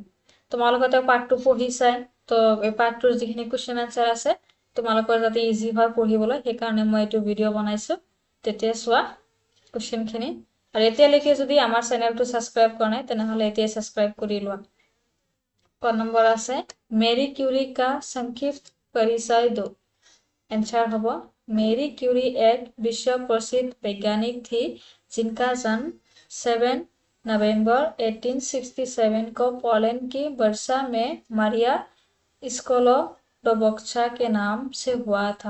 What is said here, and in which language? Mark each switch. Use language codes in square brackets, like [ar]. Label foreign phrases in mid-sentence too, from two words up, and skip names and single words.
[as] তোমালোকে পাঠটো পঢ়িছাই, তো এই পাঠটোৰ যিখিনি [en] question answer [as] আছে তোমালোকৰ যাতে ইজি হয় পঢ়িবলৈ, সেইকাৰণে মই এইটো ভিডিঅ' বনাইছো। তেতিয়া চোৱা কুৱেশ্যনখিনি, আৰু এতিয়ালৈকে যদি আমাৰ চেনেলটো ছাবস্ক্ৰাইব কৰা নাই তেনেহ'লে এতিয়া ছাবস্ক্ৰাইব কৰি লোৱা। ক নম্বৰ আছে [hi] मेरी क्यूरी का संक्षिप्त परिचय दो। आंसर होगा मेरी क्यूरी एक विश्व प्रसिद्ध वैज्ञानिक थी जिनका जन्म 7 नवंबर 1867 को पोलैंड की वर्सा में मारिया स्कोलोडोबोक्चा के नाम से हुआ था।